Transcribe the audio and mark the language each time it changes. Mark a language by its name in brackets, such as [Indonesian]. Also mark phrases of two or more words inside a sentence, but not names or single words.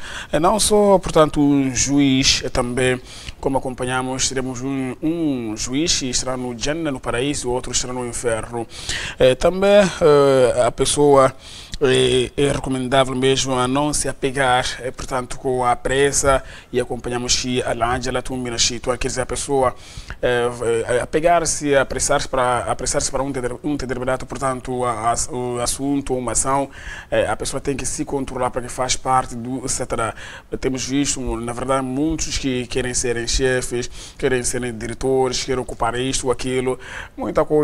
[Portuguese] Não só, portanto, um juiz, também, como acompanhamos, teremos um juiz que estará no Jannah, no paraíso, o outro estará no inferno. Também a pessoa é recomendável mesmo a não se apegar, portanto, com a pressa, e acompanhamos que [Arabic] العجلة من الشيطان, [Portuguese] quer dizer, a pessoa apegar-se, apressar-se para um determinado, portanto, o assunto, uma ação, a pessoa tem que se controlar, porque faz parte do Satanás. Temos visto, na verdade, muitos que querem serem chefes, querem serem diretores, querem ocupar isto ou aquilo, muita coisa.